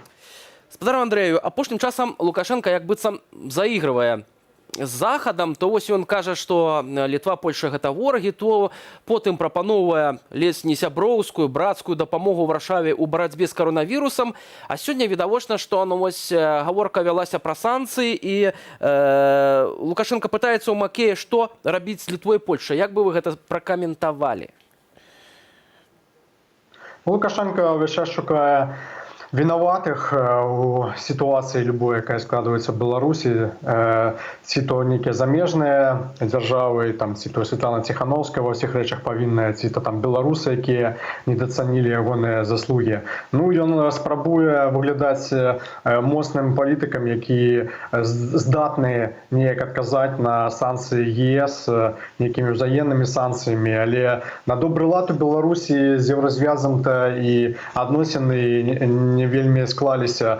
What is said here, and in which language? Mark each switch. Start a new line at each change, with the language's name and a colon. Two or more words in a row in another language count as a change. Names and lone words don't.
Belarusian: Спадару Андрэю, апошнім часам Лукашенко як быццам заігрывае з Захадам, то вось ён кажа, што Літва, Польша гэта ворагі, то потым прапаноўвае ледзь не сяброўскую, брацкую дапамогу Варшаве ў барацьбе з каронавірусам, а сёння відавочна, што вось гаворка вялася пра санкцыі і Лукашенко пытаецца ў Макея, што рабіць з Літвой і Польшай. Як бы вы гэта пракаментавалі? Лукашенко ўвесь час шукае
Russian: виноватых у ситуации любой,
Belarusian: якая
Russian: складывается в Беларуси,
Belarusian: ці то некие замежные державы, там, ці то Светлана Тихановская
Russian: во всех речах
Belarusian: повинная, ці то там белорусы, якія недооценили ягоныя заслуги. Ну, ён спрабуе выглядаць моцным палітыкам, які здатны неяк адказаць на санкцыі ЕС некімі ўзаемнымі санкцыямі, але на добры лад у Беларусі з еўразвязам-то і адносіны не вельмі склаліся.